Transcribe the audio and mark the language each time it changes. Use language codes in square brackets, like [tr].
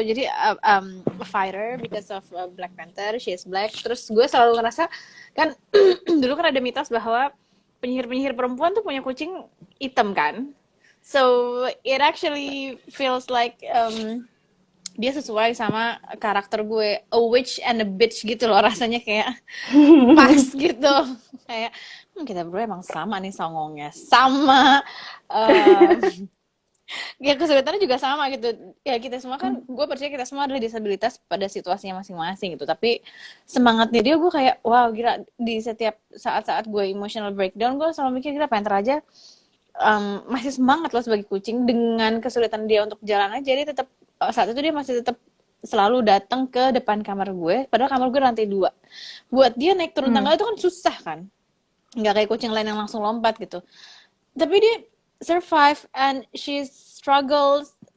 [id] Jadi [en] a fighter because of Black Panther, she is black. [id] Terus gue selalu ngerasa kan dulu kan ada mitos bahwa penyihir-penyihir perempuan tuh punya kucing hitam kan. [en] So it actually feels like [id] dia sesuai sama karakter gue, [en] a witch and a bitch [id] gitu loh, rasanya kayak pas gitu. Kayak kita berdua emang sama nih songongnya, sama ya kesulitannya juga sama gitu. Ya kita semua kan, gue percaya kita semua adalah disabilitas pada situasinya masing-masing gitu. Tapi semangatnya dia, gue kayak wow gila, di setiap saat-saat gue [en] emotional breakdown, [id] gue selalu mikir gila Panther aja masih semangat loh sebagai kucing dengan kesulitan dia untuk jalan aja. Dia tetap saat itu dia masih tetap selalu datang ke depan kamar gue, padahal kamar gue lantai 2. Buat dia naik turun tangga itu kan susah kan, nggak kayak kucing lain yang langsung lompat gitu. Tapi dia [en] survive and she struggles.